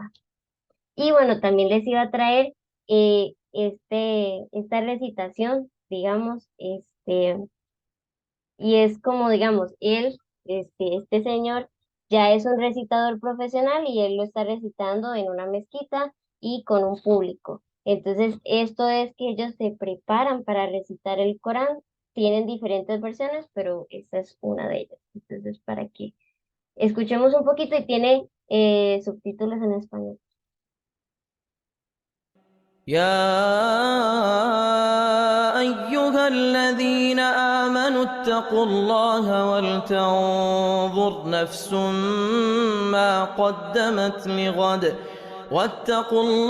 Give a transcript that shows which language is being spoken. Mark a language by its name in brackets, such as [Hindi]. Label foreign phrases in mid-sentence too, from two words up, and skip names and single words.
[Spanish] Y bueno, también les iba a traer esta recitación, digamos, y es como, digamos, este señor ya es un recitador profesional y él lo está recitando en una mezquita y con un público. Entonces, esto es que ellos se preparan para recitar el Corán, tienen diferentes versiones, pero esta es una de ellas. Entonces, para que Escuchemos un poquito y tiene subtítulos en español. [Arabic] يا أيها الذين آمنوا اتقوا الله ولتنظر نفس ما قدمت لغد واتقوا